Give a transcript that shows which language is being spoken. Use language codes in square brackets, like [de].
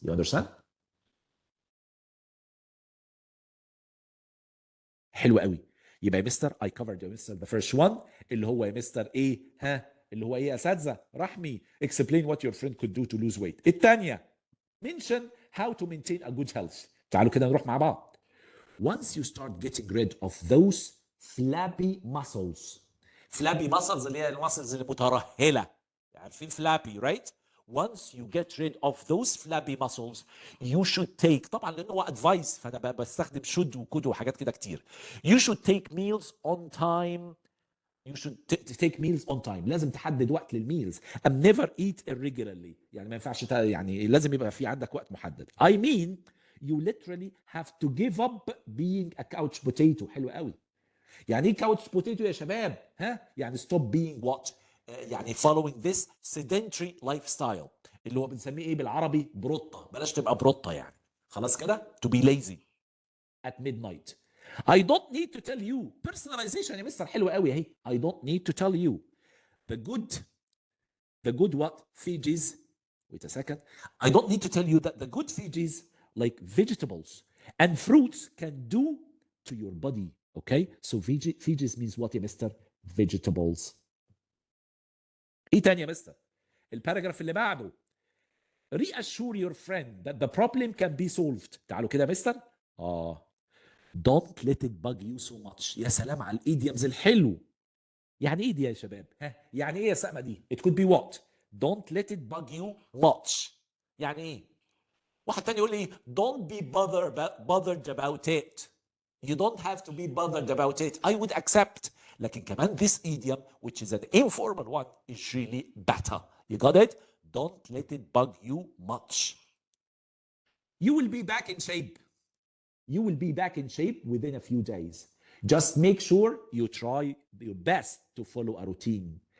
[en] You understand؟ [ar] حلو قوي. يبقى يا مستر [en] I covered [ar] يا مستر [en] the first one [ar] اللي هو يا مستر ايه؟ ها اللي هو ايه يا اساتذه؟ رحمي [en] explain what your friend could do to lose weight. [ar] الثانيه [en] mention how to maintain a good health. [ar] تعالوا كده نروح مع بعض. [en] Once you start getting rid of those flabby muscles. flabby muscles [ar] اللي هي المسلز المترهله. عارفين [en] flabby right? Once you get rid of those flabby muscles you should take. [ar] طبعا لانه هو advice فانا بستخدم should وكود وحاجات كده كتير. [en] You should take meals on time. You should take meals on time. [ar] لازم تحدد وقت للميلز. [en] And never eat irregularly. [ar] يعني ما ينفعش يعني لازم يبقى في عندك وقت محدد. [en] I mean you literally have to give up being a couch potato. [ar] حلو قوي. يعني ايه [en] couch potato [ar] يا شباب؟ ها؟ يعني [en] stop being what؟ [ar] يعني [en] following this sedentary lifestyle [ar] اللي هو بنسميه ايه بالعربي؟ بروطة. بلاش تبقى بروطة يعني. خلاص كده؟ [en] To be lazy at midnight. I don't need to tell you. [ar] Personalization يا مستر حلوة قوي اهي. [en] I don't need to tell you. The good what? Veggies. Wait a second. I don't need to tell you that the good veggies like vegetables and fruits can do to your body. Okay? So veggies means what [ar] يا مستر؟ [en] Vegetables. [ar] ايه تاني يا مستر؟ الباراجراف اللي بعده. [en] Reassure your friend that the problem can be solved. [ar] تعالوا كده يا مستر. [en] Don't let it bug you so much. [ar] يا سلام على الايديومز الحلو. يعني ايه دي يا شباب؟ ها؟ يعني ايه يا سقمة دي؟ [en] It could be what? Don't let it bug you much. [ar] يعني ايه؟ واحد تاني يقول لي [en] don't be bothered about it. You don't have to be bothered about it. I would accept. [ar] لكن كمان [en] this idiom which is an informal one is really better. You got it? Don't let it bug you much. You will be back in shape. You will be back in shape within a few days. Just make sure you try your best to follow a routine.